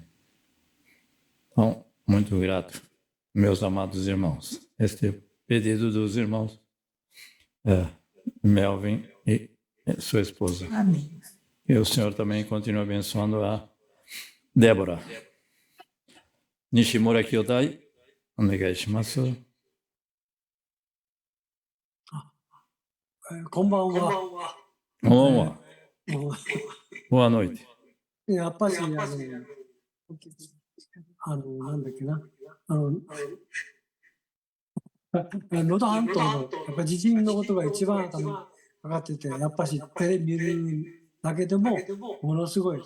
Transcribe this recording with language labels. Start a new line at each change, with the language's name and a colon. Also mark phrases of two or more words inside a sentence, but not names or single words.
Portuguese: Bom, muito grato, meus amados irmãos. Este é o pedido dos irmãos Melvin e sua esposa. Amém. E o Senhor também continua abençoando a Débora.
Japanese: Nishimura Kyodai, onegai shimasu.
Portuguese: Konbanwa. Olá, boa noite.
Japanese: やっぱりなんだっけな、能登半島のやっぱ地震のことが一番頭にかかってて、やっぱしテレビ見るだけでもものすごい。